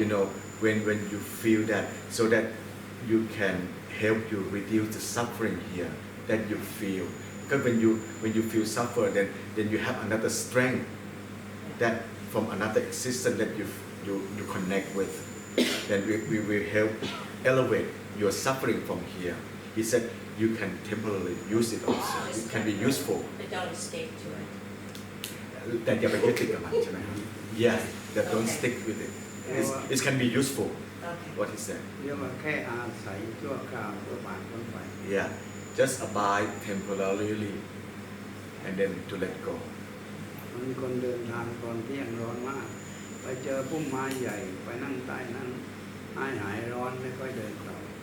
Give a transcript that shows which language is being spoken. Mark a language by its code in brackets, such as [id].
[en] you know when you feel that so that you can help you reduce the suffering here that you feel because when you feel suffer then you have another strength that from another existence that you connect with then we will help elevate your suffering from here he said you can temporarily use it also it can be useful But don't stick to it. [th] แต่อย่าไปยึดติดกับมันใช่ไหมครับ [en] yes that don't stick with it it can be useful Okay. what he said [th] เรียกว่าแค่อาศัยชั่วคราวเพื่อผ่านพ้นไป [en] yeah just abide temporarily and then to let go [th] มีคนเดินทางตอนเที่ยงร้อนมากไปเจอพุ่มไม้ใหญ่ไปนั่งใต้นั้นหายร้อนไม่ค่อยเดินต่อ